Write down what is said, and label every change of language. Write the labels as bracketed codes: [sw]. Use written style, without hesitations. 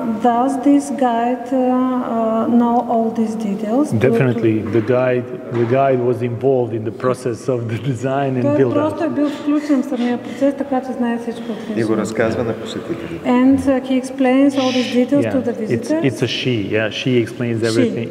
[en] Does this guide know all these details? Definitely, the guide was involved in the process of the design and build-up. [bg] Той просто е бил включен в самия процес, така че знае всичко от всичко. И го разказва на посетителите. [en] And he explains all these details to the visitors. It's a she. Yeah, she explains everything.